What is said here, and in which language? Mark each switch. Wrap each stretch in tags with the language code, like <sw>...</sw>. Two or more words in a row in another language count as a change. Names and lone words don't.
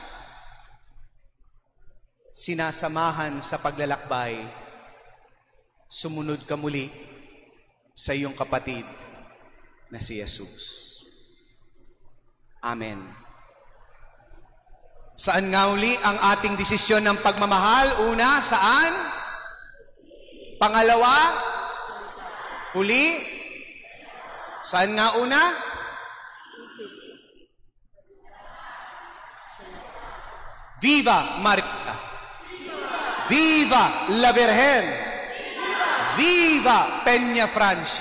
<tl>Sinasamahan sa paglalakbay, sumunod ka muli sa iyong kapatid na si Jesus. Amen. Saan nga uli ang ating desisyon ng pagmamahal? Una, saan? Pangalawa? Uli? Saan nga una?</tl> <es>Viva Maria! Viva la Virgen! Viva Peña Francia!</es>